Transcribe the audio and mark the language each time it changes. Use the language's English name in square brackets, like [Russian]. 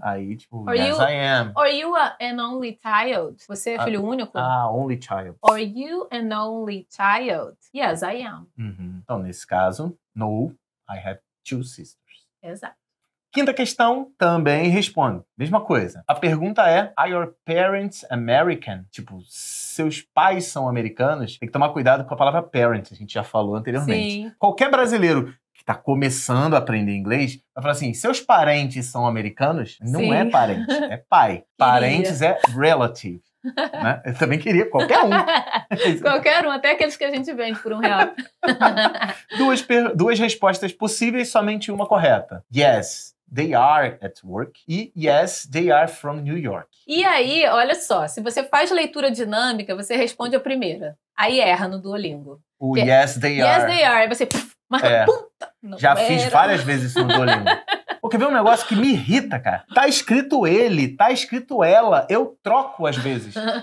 [Portuguese] Aí, tipo, [English] Are yes, you- I am. Are you an only child? [Portuguese] Você é filho único? [English] Only child. Are you an only child? Yes, I am. [Portuguese] Então, nesse caso, [English] no, I have 2 sisters. [Portuguese] Exato. Quinta questão, também responde. Mesma coisa. A pergunta é, [English] are your parents American? [Portuguese] Tipo, seus pais são americanos? Tem que tomar cuidado com a palavra parent, a gente já falou anteriormente. Sim. Qualquer brasileiro que está começando a aprender inglês, vai falar assim, seus parentes são americanos? Não Sim. é parente, é pai. Parentes é relative. Né? Eu também queria, qualquer um. Qualquer um, até aqueles que a gente vende por R$1. Duas respostas possíveis, somente uma correta. [English] Yes, they are at work. E yes, they are from New York. [Portuguese] E aí, olha só, se você faz leitura dinâmica, você responde a primeira. Aí erra no Duolingo. [English] O yes, they are. Yes, they are. [Portuguese] Aí você marca puta. Não Já era. fiz várias vezes isso no Duolingo. Porque vê um negócio que me irrita, cara. Tá escrito ele, tá escrito ela. Eu troco às vezes.